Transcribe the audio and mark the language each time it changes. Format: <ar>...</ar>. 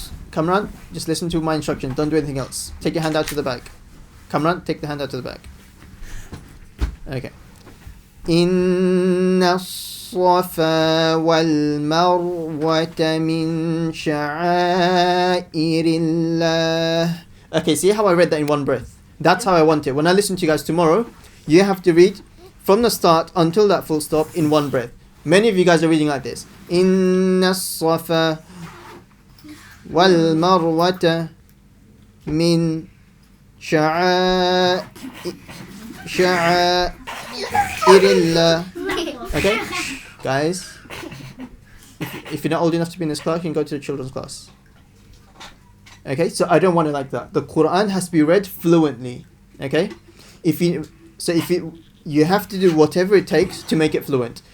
<en>Kamran, just listen to my instruction. Don't do anything else. Take your hand out to the back. Kamran, take the hand out to the back. Okay.</en> <ar>إن الصفا والمروة من شعائر الله.</ar> <en>Okay, see how I read that in one breath? That's how I want it. When I listen to you guys tomorrow, you have to read from the start until that full stop in one breath. Many of you guys are reading like this.</en> <ar>إن الصفا والمروة من شعائر الله.</ar> <en>Okay, guys, if you're not old enough to be in this class, you can go to the children's class. Okay, so I don't want it like that. The Quran has to be read fluently. Okay, you have to do whatever it takes to make it fluent.</en>